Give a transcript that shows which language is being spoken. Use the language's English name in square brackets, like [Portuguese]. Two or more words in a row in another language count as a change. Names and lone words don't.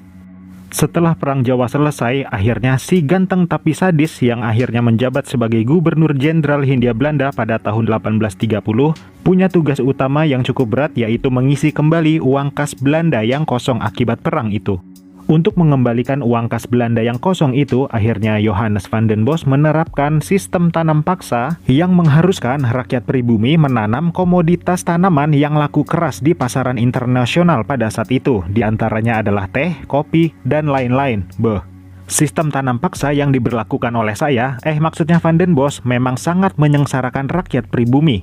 [Indonesian] Setelah Perang Jawa selesai, akhirnya si ganteng tapi sadis yang akhirnya menjabat sebagai Gubernur Jenderal Hindia Belanda pada tahun 1830 punya tugas utama yang cukup berat, yaitu mengisi kembali uang kas Belanda yang kosong akibat perang itu. Untuk mengembalikan uang kas Belanda yang kosong itu, akhirnya Johannes van den Bos menerapkan sistem tanam paksa yang mengharuskan rakyat pribumi menanam komoditas tanaman yang laku keras di pasaran internasional pada saat itu. Di antaranya adalah teh, kopi, dan lain-lain. Sistem tanam paksa yang diberlakukan oleh maksudnya Van den Bos, memang sangat menyengsarakan rakyat pribumi.